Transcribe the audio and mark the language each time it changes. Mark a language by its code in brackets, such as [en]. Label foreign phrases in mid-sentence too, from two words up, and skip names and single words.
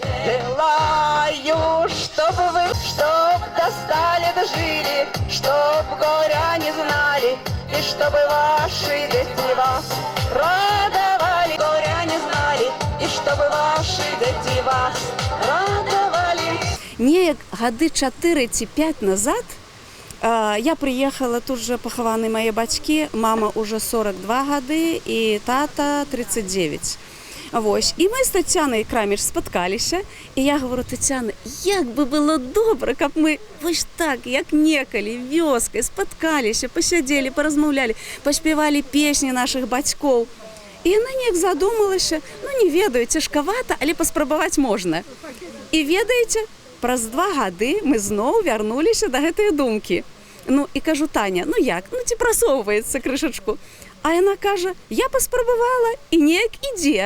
[ru] Желаю, чтобы вы, чтоб достали, дожили, чтоб горя не знали, и чтобы ваши дети вас радовали, горя не знали, и чтобы ваши дети вас радовали. [be] Неяк гады 4 ці 5 назад [uk] я приїхала, тут же поховані мої батьки, [be] мама уже 42 гады і тата 39. Вось. [uk] І ми з Тетяною Краміч споткалися, і я говорю: Тетяна, як би було добре, [be] каб ми ось так, як некалі, вёскай, споткалися, [uk] посиділи, порозмовляли, поспівали пісні наших батьків. І вона неяк задумалася, [be] ну не ведаю, цяжкавата, але паспрабаваць можна. І ведаеце, праз 2 гады мы зноў вярнуліся да гэтай думкі. Ну і кажу: Таня, ну як, ну ці прасоўваецца крышачку. А яна кажа: я паспрабавала, і неяк ідзе.